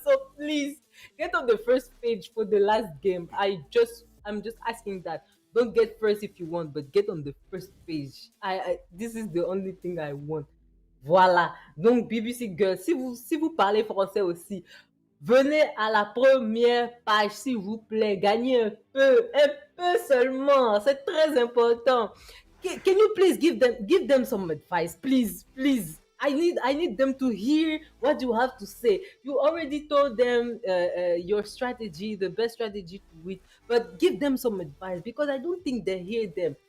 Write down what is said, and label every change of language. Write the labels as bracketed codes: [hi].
[en] So please get on the first page for the last game. I'm just asking that. Don't get first if you want, but get on the first page. This is the only thing I want. [fr] Voilà. Donc BBC Girl, si vous parlez français aussi, venez à la première page, s'il vous plaît. Gagnez un peu seulement. C'est très important. [en] Can you please give them some advice, please, please. I need them to hear what you have to say. You already told them your strategy, the best strategy to win, but give them some advice because I don't think they hear them.